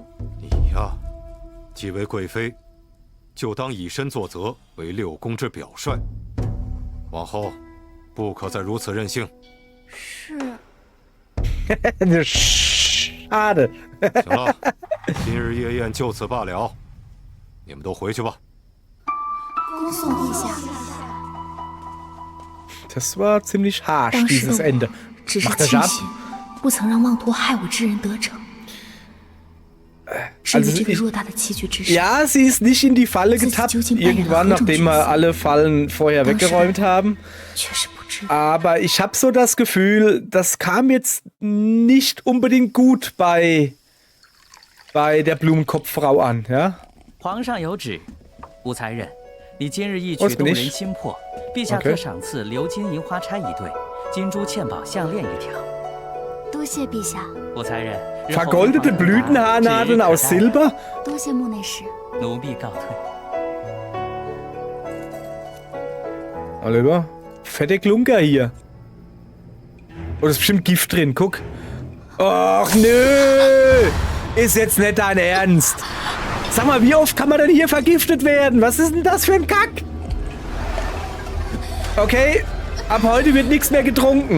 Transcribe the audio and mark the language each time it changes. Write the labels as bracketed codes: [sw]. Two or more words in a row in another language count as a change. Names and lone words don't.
[zh] 你呀，既为贵妃，就当以身作则，为六宫之表率。往后不可再如此任性。是。 [de] Schade. [zh] 行了，今日夜宴就此罢了，你们都回去吧。恭送陛下。 [de] Das war ziemlich harsch, dieses Ende. [zh] 只是庆幸不曾让妄图害我之人得逞。Also [de] ja, sie ist nicht in die Falle getappt, irgendwann, nachdem wir alle Fallen vorher weggeräumt haben. Aber ich habe so das Gefühl, das kam jetzt nicht unbedingt gut bei der Blumenkopffrau an, ja? [zh] 皇上有旨，吴才人，你今日一举动人心魄，陛下特赏赐鎏金银花钗一对，金珠嵌宝项链一条。多谢陛下。吴才人。 [de] Vergoldete Blütenhaarnadeln aus Silber? [zh] 多谢木内侍。奴婢告退。 [de] Oliver, fette Klunker hier. Oh, da ist bestimmt Gift drin, guck. Och, nö! Ist jetzt nicht dein Ernst. Sag mal, wie oft kann man denn hier vergiftet werden? Was ist denn das für ein Kack? Okay, ab heute wird nichts mehr getrunken.